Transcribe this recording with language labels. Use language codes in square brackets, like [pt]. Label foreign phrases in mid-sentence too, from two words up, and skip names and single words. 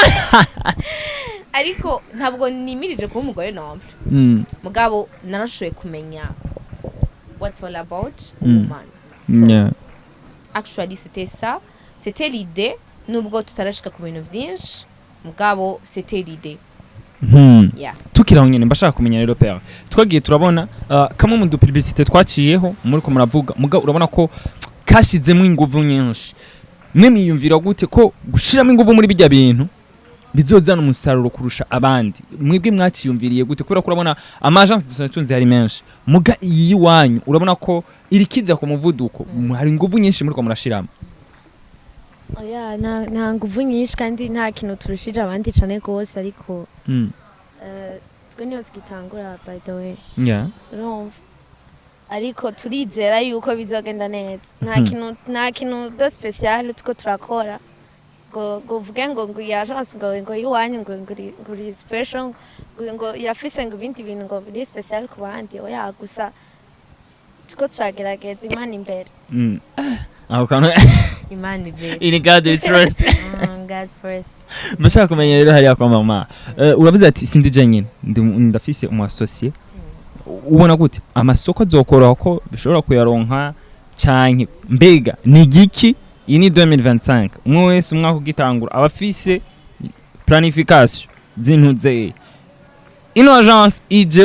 [rn] ariko ntabwo nimirije kuba umugore nombre mugabo narashoboye kumenya [en] what's all about woman [rn] so actually [fr] c'était l'idée [rn] nubwo tutarashika ku bintu vyinshi mugabo [fr] c'était l'idée [rn] tukiraho nyene mbashaka kumenya rero père twagiye turabona kamwe mu publicité twaciyeho muri ko muravuga mugabo urabona ko kashizemo inguvu nyinshi mwe miyumvira gute ko gushiramo inguvu muri bijya bintu bizozana umusaruro kurusha abandi mwebwe mwakiyumviriye gute kubera ko urabona amagence dusanzwe hari menshi muga iyi wanyu urabona ko irikiza ku muvuduko hari inguvu nyinshi muri ko murashiramo oya nta nguvu nyinshi kandi nta kintu turushije abandi cyane gose ariko twe niyo twitangura [en] by the way [rn] urumva ariko turizera yuko bizogenda neza nta kintu [en] do special [rn] tuko turakora ngo uvuge ngo yagence ngo iwanyu ngo iri special ngo irafise ngo ibindi bintu ngo biri special ku bandi oya gusa tuko turagerageza imana imbere aho kantu imana imbere [en] in God we trust God first [rn] mbashaka kumenya rero hariya kwa mama uravuze ati sindije nyine ndafise umu associé ubona gute amasoko azokoroha ko bishobora kuyaronka canke mbega ni giki iyi ni 2025 umwe wese umwaka ugitangura abafise planification zintuze ino agence ije